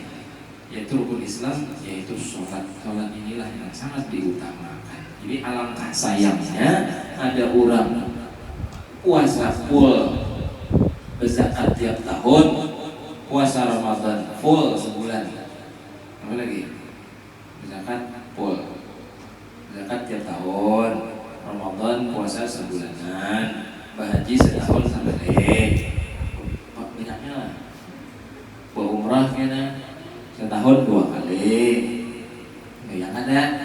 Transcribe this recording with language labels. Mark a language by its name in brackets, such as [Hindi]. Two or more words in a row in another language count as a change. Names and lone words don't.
[Indonesian] Yaitu rukun Islam, yaitu sholat. Sholat inilah yang sangat diutamakan. Jadi alangkah sayangnya ada orang puasa full, berzakat tiap tahun, puasa Ramadan full sebulan. Apa lagi? Berzakat full, zakat tiap tahun, Ramadan puasa sebulanan, haji setahun sampai banyaknya lah. Umrah kena setahun 2 kali, yang ada.